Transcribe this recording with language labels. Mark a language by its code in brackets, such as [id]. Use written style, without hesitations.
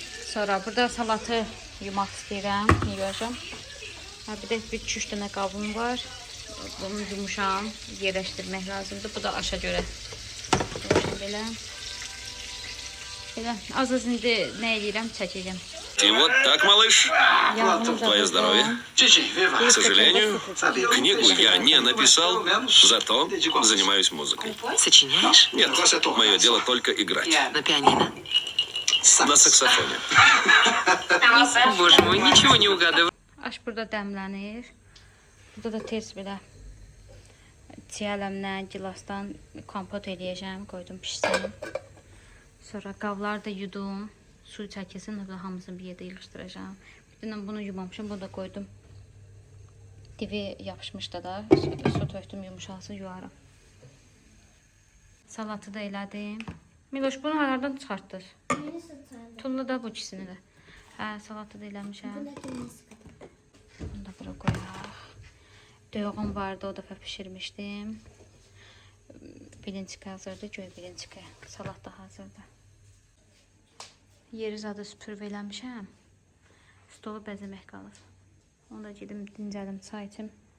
[az] Sonra burada salatı yumaq istəyirəm, yuyacam. Bir də bir 2-3 dənə qabım var. Bunu yumuşam, yerləşdirmək lazımdır. Bu da aşa görə. Belə. Belə. Az-az indi nə edirəm, çəkəcəm. [ru] И вот так, малыш. Твое здоровье. К сожалению, книгу я не написал, зато занимаюсь музыкой. Сочиняешь? Нет, мое дело только играть. На пианино? На саксофоне. Боже мой, ничего не угадываю. [az] Aş burada dəmlənir. Burada da tez belə çiyələmlə, gilasdan kompot eləyəcəm, qoydum pişsin. Sonra qavları da yudum, su çəkilsin, hamısını bir yerdə yığışdıracağam. Bir dənə bunu yumamışam, bunu da qoydum. Divi yapışmışdı da, su tökdüm, yumuşalsın, yuvarım. Salatı da elədim. Miloş, bunu harlardan çıxartdın? Tulla da bu ikisini də. Hə, salatı da eləmişəm. Bunu da bura qoyaq. Döyğüm vardı, o dəfə pişirmişdim. Bilinçiki hazırdır, göy bilinçiki. Salat da hazırdır. Yeri zadı süpürüb eləmişəm. Stolu bəzəmək qalır. Onu da gedim, dincəlim, çay içim.